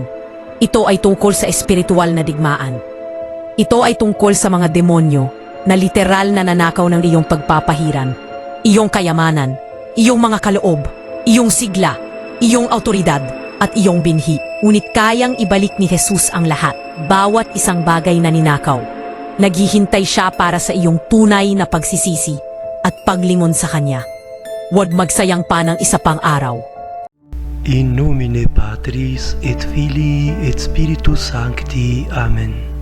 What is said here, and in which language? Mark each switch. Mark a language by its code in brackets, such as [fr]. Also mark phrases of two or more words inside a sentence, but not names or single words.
[tl] Ito ay tungkol sa espiritual na digmaan. Ito ay tungkol sa mga demonyo na literal na nanakaw ng iyong pagpapahiran, iyong kayamanan, iyong mga kaloob, iyong sigla, iyong autoridad at iyong binhi. Ngunit kayang ibalik ni Jesus ang lahat, bawat isang bagay na ninakaw. Naghihintay siya para sa iyong tunay na pagsisisi at paglingon sa Kanya. Huwag magsayang pa ng isa pang araw. [la] In nomine Patris et Filii et Spiritus Sancti. Amen.